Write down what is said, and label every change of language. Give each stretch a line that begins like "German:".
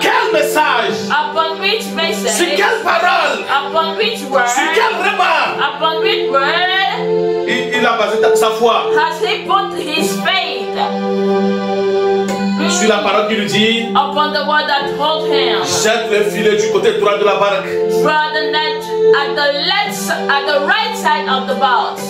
French: quel message,
English: upon which
French: sur
English: message,
French: quelle parole,
English: upon which word,
French: sur quel repas,
English: upon which word
French: il a basé sa foi?
English: has he put his faith?
French: Sur la parole qui lui dit,
English: Upon the word that told him,
French: jette le filet du côté droit de la barque.
English: draw the net at the right side of the boat.